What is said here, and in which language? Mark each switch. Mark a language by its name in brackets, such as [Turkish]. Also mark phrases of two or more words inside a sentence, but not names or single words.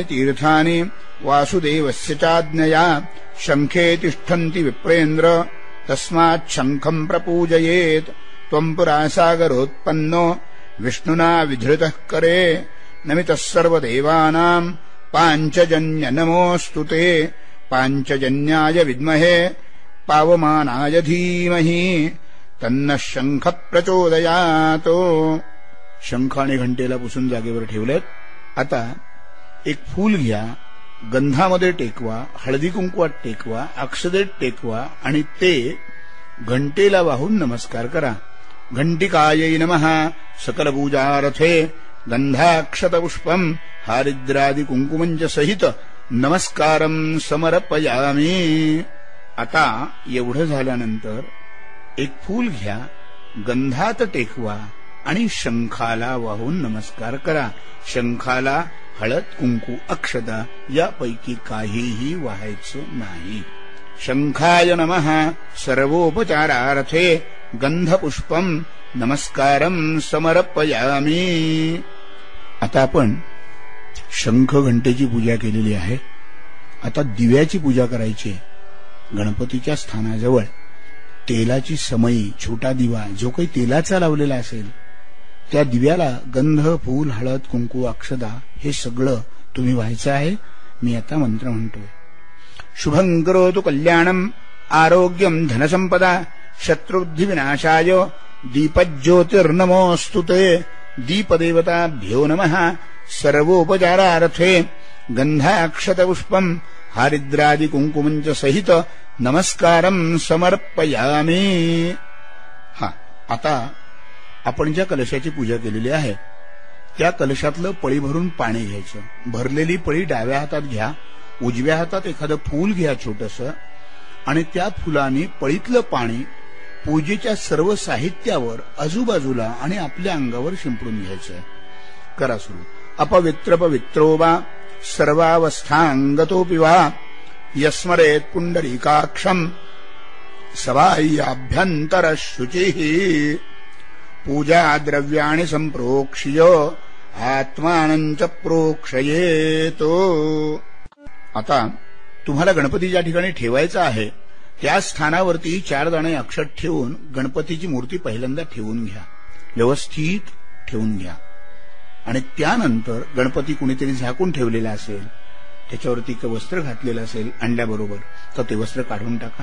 [Sanskrit] तीर्थानि वासुदेवस्य चाज्ञया शङ्खे तिष्ठन्ति विप्रेन्द्र तस्मात् शङ्खम् प्रपूजयेत् त्वम् पुरा सागरोत्पन्नो विष्णुना विधृतः करे नमितः सर्वदेवानाम् पाञ्चजन्य नमोऽस्तु ते पाञ्चजन्याय विद्महे पावमानाय धीमहि तन्नः शङ्खः प्रचोदयात्. [Marathi] शंख आणि घंटेला पुसून जागेवर ठेवलेत. आता एक फूल घ्या, गंधामध्ये टेकवा, हळदी कुंकवात टेकवा, अक्षदेत टेकवा आणि ते घंटेला वाहून नमस्कार करा. [Sanskrit] घंटिकायै नमः सकलपूजारथे गंधाक्षतपुष्पम् हारिद्रादि कुंकुमञ्च सहित नमस्कारम् समर्पयामि. [Marathi] आता एवढं झाल्यानंतर एक फूल घ्या, गंधात टेकवा आणि शंखाला वाहून नमस्कार करा. शंखाला हळद कुंकू अक्षता यापैकी काहीही वाहायचं नाही. [Sanskrit] शंखाय नमः सर्वोपचारार्थे गंधपुष्पम् नमस्कारम् समर्पयामि. [Marathi] आता आपण शंख घंटेची पूजा केलेली आहे. आता दिव्याची पूजा करायची आहे. गणपतीच्या स्थानाजवळ तेलाची समई, छोटा दिवा जो काही तेलाचा लावलेला असेल त्या दिव्याला गंध, फूल, हळद, कुंकू, अक्षता हे सगळं तुम्ही व्हायचं आहे. मी आता मंत्र म्हणतोय. [Sanskrit] शुभं करोतु कल्याणम् आरोग्यम् धनसंपदा शत्रुबुद्धिविनाशाय दीपज्योतिर्नमोऽस्तु ते दीपदेवताभ्यो नमः सर्वोपचारार्थे गंधाक्षतपुष्पम् हारिद्रादि कुंकुमञ्च सहित नमस्कारम् समर्पयामि. [Marathi] आता आपण ज्या कलशाची पूजा केलेली आहे त्या कलशातलं पळी भरून पाणी घ्यायचं. भरलेली पळी डाव्या हातात घ्या, उजव्या हातात एखादं फूल घ्या छोटंसं आणि त्या फुलाने पळीतलं पाणी पूजेच्या सर्व साहित्यावर, आजूबाजूला आणि आपल्या अंगावर शिंपडून घ्यायचं. करा सुरू. [Sanskrit] अपवित्र पवित्रो वा सर्वावस्थांगतोऽपि वा यस्मरेत् पुण्डरीकाक्षम् सबाह्याभ्यन्तरः शुचिः पूजा द्रव्याणि संप्रोक्ष्य आत्मानं च प्रोक्षयेत्. [Marathi] आता तुम्हाला गणपती ज्या ठिकाणी ठेवायचा आहे त्या स्थानावरती 4 दाणे अक्षत ठेवून गणपतीची मूर्ती पहिल्यांदा ठेवून घ्या, व्यवस्थित ठेवून घ्या. आणि त्यानंतर गणपती कुणीतरी झाकून ठेवलेला असेल, त्याच्यावरती एक वस्त्र घातलेलं असेल अंड्याबरोबर, तर ते वस्त्र काढून टाका.